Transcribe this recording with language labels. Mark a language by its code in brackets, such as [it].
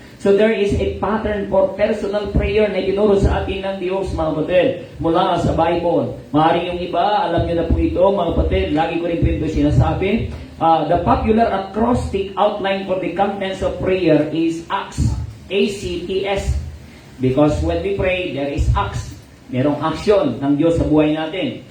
[en] So there is a pattern for personal prayer [tl] na itinuro sa atin ng Diyos, mga kapatid, mula sa Bible. Maaaring yung iba, alam nyo na po ito, mga kapatid, lagi ko rin po ito sinasabi. [en] The popular acrostic outline for the contents of prayer is ACTS. A-C-T-S. Because when we pray, there is ACTS. [tl] Merong action ng Diyos sa buhay natin.